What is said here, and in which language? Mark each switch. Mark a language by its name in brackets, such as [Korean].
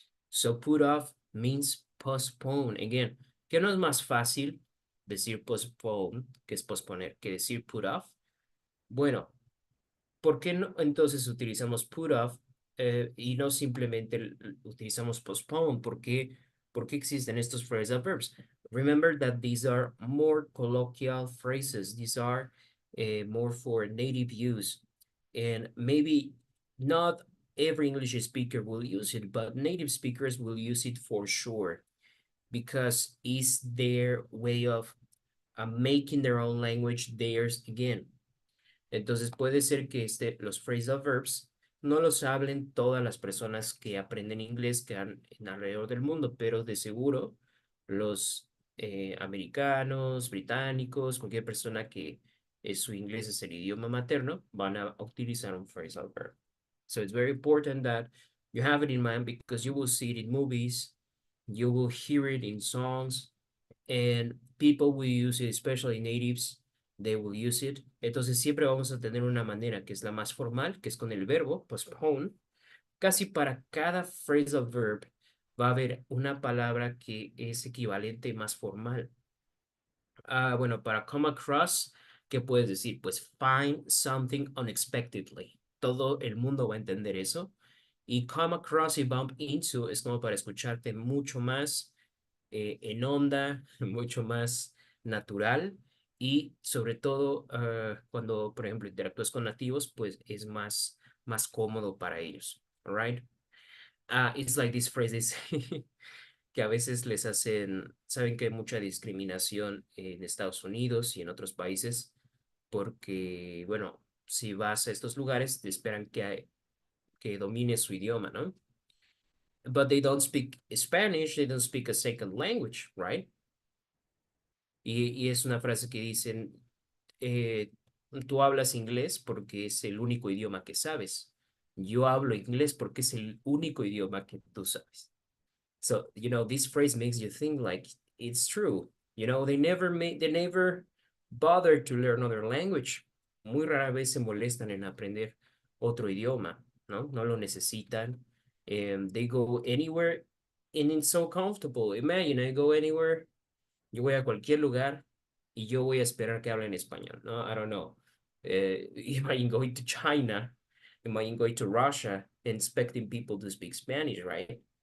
[English] So put off means postpone. [Spanish] Again, ¿qué no es más fácil decir postpone, que es posponer, que decir put off? Bueno, ¿por qué no entonces utilizamos put off y no simplemente utilizamos postpone? ¿Por qué existen estos phrasal verbs? [English] Remember that these are more colloquial phrases. These are more for native use. And maybe not every English speaker will use it, but native speakers will use it for sure because it's their way of making their own language theirs again. [Spanish] Entonces puede ser que los phrasal verbs no los hablen todas las personas que aprenden inglés que han en alrededor del mundo, pero de seguro los americanos, británicos, cualquier persona que su inglés es el idioma materno, van a utilizar un phrasal verb. [English] So it's very important that you have it in mind because you will see it in movies, you will hear it in songs, and people will use it, especially natives, they will use it. [Spanish] Entonces siempre vamos a tener una manera que es la más formal, que es con el verbo, postpone. Casi para cada phrasal verb va a haber una palabra que es equivalente más formal. Bueno, para come across, ¿qué puedes decir? [English] Pues find something unexpectedly. [Spanish] Todo el mundo va a entender eso. Y come across y bump into es como para escucharte mucho más en onda, mucho más natural y sobre todo cuando, por ejemplo, interactúas con nativos, pues es más cómodo para ellos. All right? [English] It's like these phrases [Spanish] que a veces les hacen, saben que hay mucha discriminación en Estados Unidos y en otros países porque, bueno, si vas a estos lugares, te esperan que domines su idioma, ¿no? [English] But they don't speak Spanish, they don't speak a second language, right? [Spanish] Y es una frase que dicen, tú hablas inglés porque es el único idioma que sabes. Yo hablo inglés porque es el único idioma que tú sabes. [English] So, you know, this phrase makes you think like it's true. You know, they never bother to learn another language. [Spanish] Muy rara vez se molestan en aprender otro idioma, ¿no? No lo necesitan. [English] They go anywhere and it's so comfortable. Imagine, I go anywhere, [Spanish] yo voy a cualquier lugar y yo voy a esperar que hablen español, ¿no? [English] I don't know. Imagine going to China, imagine going to Russia and expecting people to speak Spanish, right?